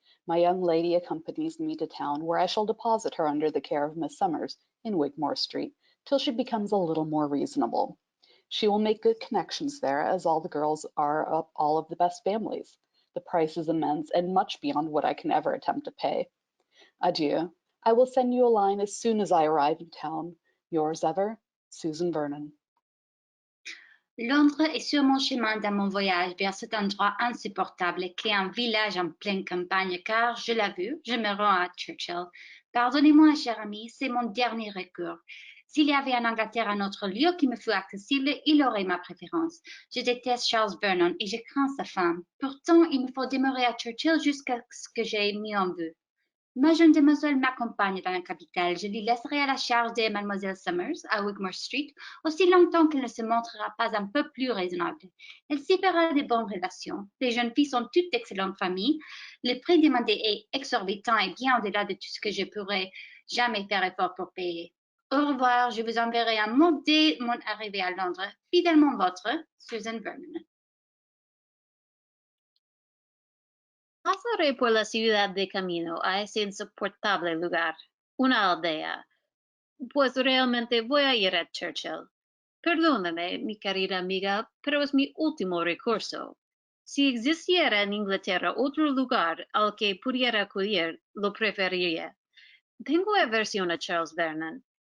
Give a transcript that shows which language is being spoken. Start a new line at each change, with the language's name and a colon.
English: My young lady accompanies me to town, where I shall deposit her under the care of Miss Summers in Wigmore Street, till she becomes a little more reasonable. She will make good connections there, as all the girls are of all of the best families. The price is immense, and much beyond what I can ever attempt to pay. Adieu. I will send you a line as soon as I arrive in town. Yours ever, Susan Vernon.
French: Londres est sur mon chemin dans mon voyage vers cet endroit insupportable qu'est un village en pleine campagne, car, je l'avoue, je me rends à Churchill. Pardonnez-moi, cher ami, c'est mon dernier recours. S'il y avait en Angleterre un autre lieu qui me fût accessible, il aurait ma préférence. Je déteste Charles Vernon et je crains sa femme. Pourtant, il me faut demeurer à Churchill jusqu'à ce que j'aie mis en vue. Ma jeune demoiselle m'accompagne dans la capitale. Je lui laisserai à la charge de Mademoiselle Summers à Wigmore Street aussi longtemps qu'elle ne se montrera pas un peu plus raisonnable. Elle s'y fera de bonnes relations. Les jeunes filles sont toutes d'excellentes familles. Le prix demandé est exorbitant et bien au-delà de tout ce que je pourrais jamais faire effort pour payer. Au revoir, je vous enverrai un mot dès mon arrivée à Londres. Fidèlement votre, Susan Vernon.
Spanish: Pasaré por la ciudad de camino a ese insoportable lugar, una aldea, pues realmente voy a ir a Churchill. Perdóname, mi querida amiga, pero es mi último recurso. Si existiera en Inglaterra otro lugar al que pudiera acudir, lo preferiría. Tengo aversión a Charles Vernon,